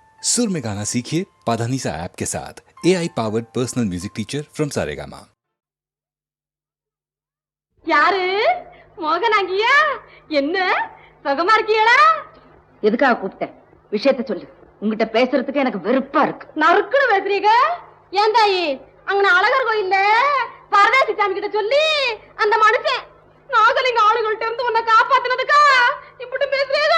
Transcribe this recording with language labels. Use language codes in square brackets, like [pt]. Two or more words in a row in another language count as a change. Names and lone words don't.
[hi] सुर में गाना सीखिए पाधानीसा ऐप के साथ [en] AI powered personal music teacher from [hi] सारेगामा। [ta] யாரு மோகனாங்கியா? என்ன சுகமா இருக்கியடா? எதுக்காக கூப்பிட்டேன்? விஷயத்தை சொல்லு. உங்ககிட்ட பேசுறதுக்கு எனக்கு வெறுப்பா இருக்கு. நறுக்குன்னு பேசுறீங்க. ஏன் தாயி அங்க அழகர் கோயில்ல பரதேசி சாமி கிட்ட சொல்லி அந்த மனுஷன் நாகலிங்க ஆளுகள்ட்ட இருந்து உன்னை காப்பாத்தினதுக்கா இப்படி பேசுறீங்க?